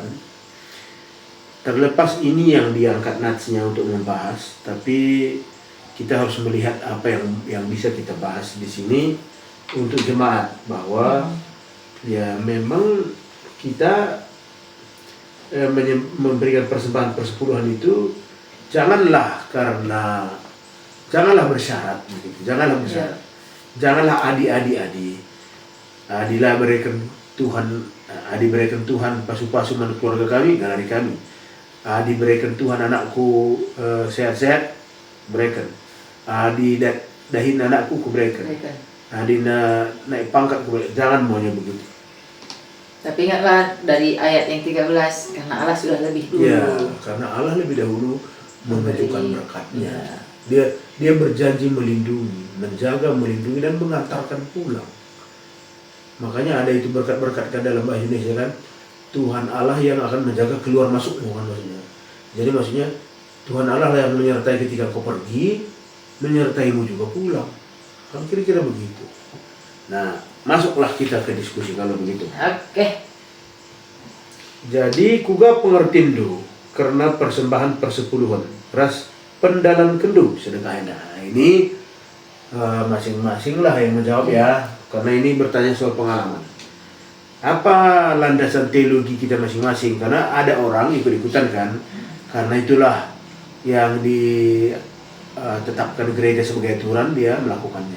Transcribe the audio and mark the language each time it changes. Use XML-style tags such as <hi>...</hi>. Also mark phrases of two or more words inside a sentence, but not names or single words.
<id>terlepas ini yang diangkat natsnya untuk membahas, tapi kita harus melihat apa yang bisa kita bahas di sini untuk jemaat, bahwa ya memang kita memberikan persembahan persepuluhan itu janganlah bersyarat begitu. Janganlah adi. Adilah berikan Tuhan pasu-pasu keluarga kami, dari kami. Adi berikan Tuhan anakku sehat-sehat, berikan. Adi dahin anakku kuberikan. Adi naik pangkat kuberikan. Jangan maunya begitu. Tapi ingatlah dari ayat yang 13, karena Allah sudah lebih dulu. Ya, karena Allah lebih dahulu mengajukan berkatnya. Dia berjanji melindungi, menjaga, melindungi dan mengantarkan pulang. Makanya ada itu berkat-berkat kan dalam bahasa Indonesia kan, Tuhan Allah yang akan menjaga keluar masukmu kan maksudnya. Jadi maksudnya Tuhan Allah yang menyertai ketika kau pergi, menyertaimu juga pulang. Kan kira-kira begitu. Nah, masuklah kita ke diskusi kalau begitu. Oke. Jadi kuga pengertian do karena persembahan persepuluhan ras pendalan kendu sedekah. Nah, ini masing-masing lah yang menjawab ya, karena ini bertanya soal pengalaman. Apa landasan teologi kita masing-masing? Karena ada orang ikut-ikutan kan, karena itulah yang ditetapkan gereja sebagai aturan, dia melakukannya.</id>